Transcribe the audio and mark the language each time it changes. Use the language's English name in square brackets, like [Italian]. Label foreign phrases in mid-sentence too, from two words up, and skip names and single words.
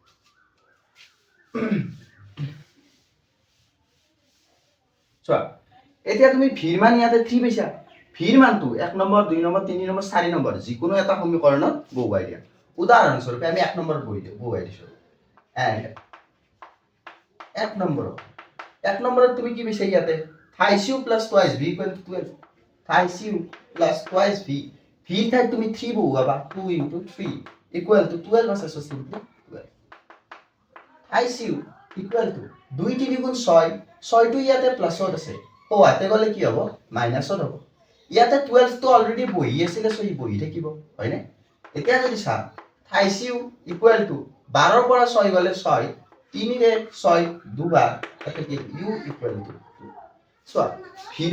[Assamese] চোৱা এতিয়া তুমি ভিৰ মান ইয়াতে 3 পাইছা ভিৰ মানটো 1 নম্বৰ 2 নম্বৰ 3 নম্বৰ 4 নম্বৰ যিকোনো এটা সমীকৰণত বহুৱাই দিয়া উদাহৰণস্বৰূপে আমি 1 নম্বৰত বহুৱাই দিছো এন্ড 1 নম্বৰত তুমি কি পাইছা ইয়াতে [English] thrice u plus twice v equal to 12 thrice u plus twice v v [Assamese] ঠাইত তুমি 3 বহুৱাবা [English] 2 into 3 equal to 12 [Assamese] আছে [English] so simply [Assamese] 12 [English] thrice u equal to 2 [Assamese] 3 গুণ 6 6 টো ইয়াতে প্লাসত আছে ও হাতে গলে কি হ'ব মাইনাসত হ'ব ইয়াতে 12 টো অলৰেডি বহি আছিল সো ই বহি থাকিব হয়নে এতিয়া যদি চা [English] thrice u equal to 12 [Assamese] ৰ পৰা 6 গলে 6 3 ৰে 6 দুবাৰ তাতে কি [English] u equal to 2 [Assamese] চোৱা ভিৰ